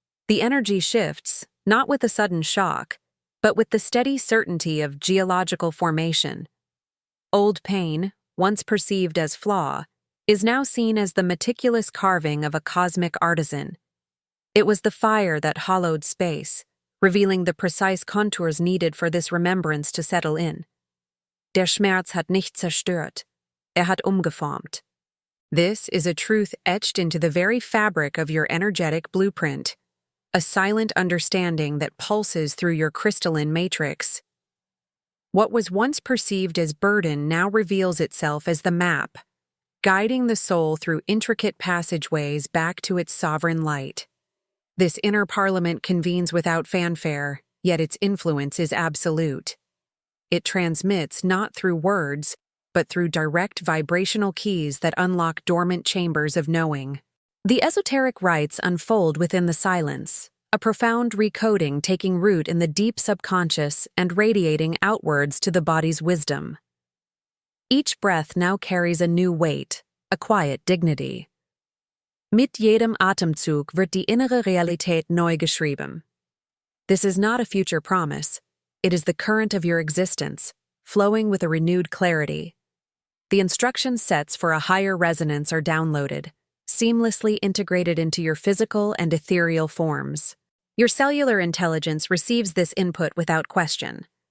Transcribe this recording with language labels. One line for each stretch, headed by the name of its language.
English: The energy shifts, not with a sudden shock, but with the steady certainty of geological formation. Old pain, once perceived as flaw, is now seen as the meticulous carving of a cosmic artisan. It was the fire that hollowed space, revealing the precise contours needed for this remembrance to settle in.
German: Der Schmerz hat nicht zerstört, hat umgeformt.
English: This is a truth etched into the very fabric of your energetic blueprint, a silent understanding that pulses through your crystalline matrix. What was once perceived as burden now reveals itself as the map, guiding the soul through intricate passageways back to its sovereign light. This inner parliament convenes without fanfare, yet its influence is absolute. It transmits not through words, but through direct vibrational keys that unlock dormant chambers of knowing. The esoteric rites unfold within the silence, a profound recoding taking root in the deep subconscious and radiating outwards to the body's wisdom. Each breath now carries a new weight, a quiet dignity.
German: Mit jedem Atemzug wird die innere Realität neu geschrieben.
English: This is not a future promise. It is the current of your existence, flowing with a renewed clarity. The instruction sets for a higher resonance are downloaded, seamlessly integrated into your physical and ethereal forms. Your cellular intelligence receives this input without question.